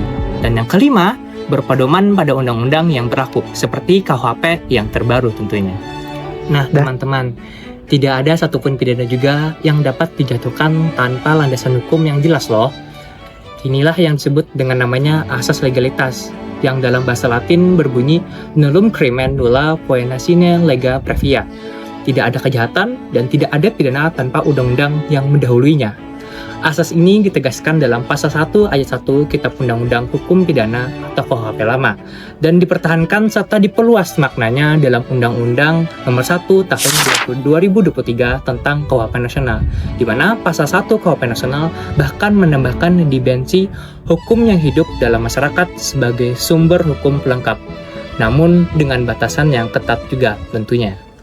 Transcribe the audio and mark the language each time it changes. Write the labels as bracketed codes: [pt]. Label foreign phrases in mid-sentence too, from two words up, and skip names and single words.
[id] Dan yang kelima, berpedoman pada undang-undang yang berlaku seperti KUHP yang terbaru tentunya. Nah, teman-teman, tidak ada satupun pidana juga yang dapat dijatuhkan tanpa landasan hukum yang jelas loh. Inilah yang disebut dengan namanya asas legalitas, yang dalam bahasa Latin berbunyi [la] nullum crimen nulla poena sine lega previa. [id] Tidak ada kejahatan dan tidak ada pidana tanpa undang-undang yang mendahuluinya. Asas ini ditegaskan dalam pasal 1 ayat 1 Kitab Undang-Undang Hukum Pidana atau KUHP lama, dan dipertahankan serta diperluas maknanya dalam Undang-Undang Nomor 1 Tahun 2023 tentang KUHP Nasional, di mana pasal 1 KUHP Nasional bahkan menambahkan dimensi hukum yang hidup dalam masyarakat sebagai sumber hukum pelengkap, namun dengan batasan yang ketat juga tentunya.